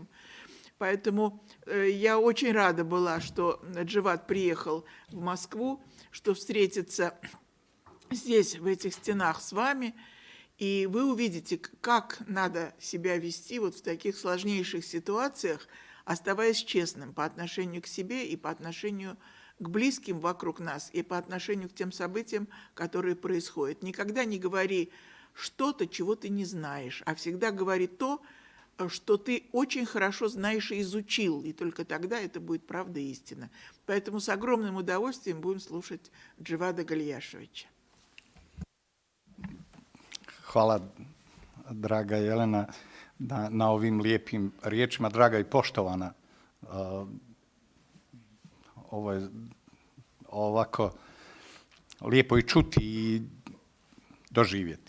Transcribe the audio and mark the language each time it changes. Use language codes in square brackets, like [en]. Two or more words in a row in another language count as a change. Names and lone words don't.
[ru] Поэтому я очень рада была, что Джевад приехал в Москву, что встретиться здесь, в этих стенах с вами, и вы увидите, как надо себя вести вот в таких сложнейших ситуациях, оставаясь честным по отношению к себе и по отношению к близким вокруг нас, и по отношению к тем событиям, которые происходят. Никогда не говори что-то, чего ты не знаешь, а всегда говори то, что ты очень хорошо знаешь и изучил, и только тогда это будет правда и истина. Поэтому с огромным удовольствием будем слушать Джевада Галияшевича. [bs] Hvala, draga Jelena, na ovim lijepim riječima. Draga i poštovana, ovako lijepo i čuti i doživjeti.